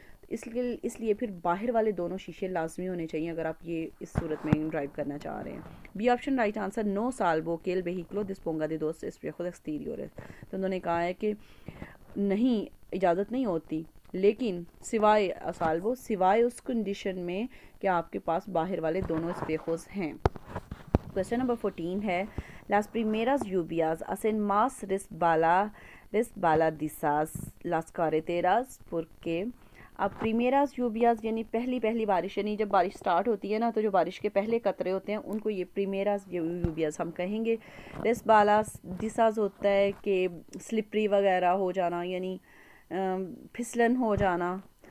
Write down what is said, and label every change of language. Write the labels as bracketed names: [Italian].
[Hindi] इसलिए फिर बाहर वाले दोनों शीशे लाजमी होने चाहिए अगर आप ये इस सूरत में ड्राइव करना चाह रहे हैं। B option right answer, [Spanish] नो साल्वो के एल वेहिकलो डिस्पोंगा de dos espejos exteriores। [Hindi] तो उन्होंने कहा है कि नहीं, इजाज़त नहीं होती, लेकिन सिवाय साल्वो, सिवाय उस कंडीशन में कि आपके पास बाहर वाले दोनों स्पेखोस हैं। क्वेश्चन नंबर 14 है, [Spanish] las primeras lluvias hacen más resbaladizas las carreteras porque। [Hindi] अब प्रीमेरास यूबियाज यानी पहली पहली बारिश, यानी जब बारिश स्टार्ट होती है ना तो जो बारिश के पहले कतरे होते हैं उनको ये प्रीमेरास यूबियाज हम कहेंगे। रेसबालास दिसाज होता है कि स्लिपरी वगैरह हो जाना, यानी फिसलन हो जाना।